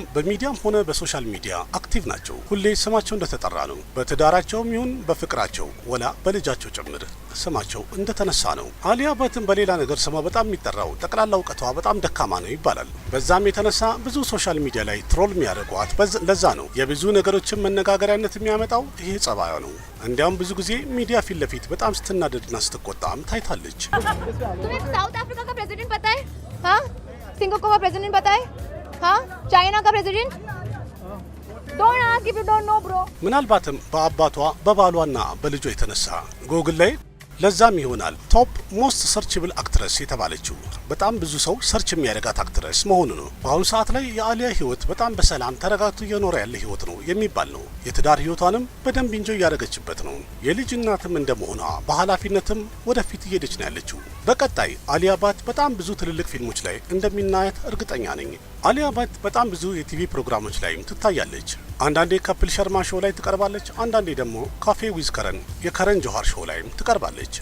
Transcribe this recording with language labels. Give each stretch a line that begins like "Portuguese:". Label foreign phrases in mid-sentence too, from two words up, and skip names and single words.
Amharic: በሚዲያም ሆነ በሶሻል ሚዲያ አክቲቭ ናቸው። ሁሌ ስማቸው እንደተጠራ ነው። በትዳራቸውም ይሁን በፍቅራቸው ወላ በልጃቸው ጭምር ስማቸው እንደተነሳ ነው። አሊያ በትም በሌላ ነገር ስሟ በጣም የሚጠራው ጠቅላላ እውቀቷ በጣም ደካማ ነው ይባላል። በዛም የተነሳ ብዙ
English: social media
Amharic: ላይ ትሮል የሚያደርጓት ለዛ ነው። የብዙ ነገሮችን መነጋገሪያነት የሚያመጣው ይሄ ጸባዩ ነው። እንዲያውም ብዙ ጊዜ ሚዲያ ፊት ለፊት በጣም ስትናደድና ስትቆጣም ታይታለች።
Hindi: साउथ अफ्रीका का प्रेसिडेंट पता है? हाँ, सिंगापुर का प्रेसिडेंट पता है? हाँ, चाइना का प्रेसिडेंट?
English: Don't ask if you don't know, bro.
Amharic: ምናልባትም በአባቷ በባሏና በልጇ የተነሳ ጎግል ላይ ለዛም ይሆናል
English: top most searchable actress
Amharic: የተባለችው በጣም ብዙ ሰው ሰርች የሚያደርጋት አክትረስ መሆኑ ነው። በአሁኑ ሰዓት ላይ የአሊያ ህይወት በጣም በሰላም ተረጋግቶ እየኖረ ያለ ህይወት ነው የሚባል ነው። የትዳር ህይወቷንም በደንብ እንጆ እያደረገችበት ነው። የልጅ እናትም እንደመሆኗ በኃላፊነትም ወደፊት እየሄደች ነው ያለችው። በቀጣይ አሊያ ባት በጣም ብዙ ትልልቅ ፊልሞች ላይ እንደሚናያት እርግጠኛ ነኝ። አሊያ ባት በጣም ብዙ የቲቪ ፕሮግራሞች ላይም ትታያለች። አንዳንዴ ከፕል ሸርማ ሾው ላይ ትቀርባለች። አንዳንዴ ደግሞ ካፌ ዊዝ ከረን የከረን ጆሃር ሾው ላይም ትቀርባለች።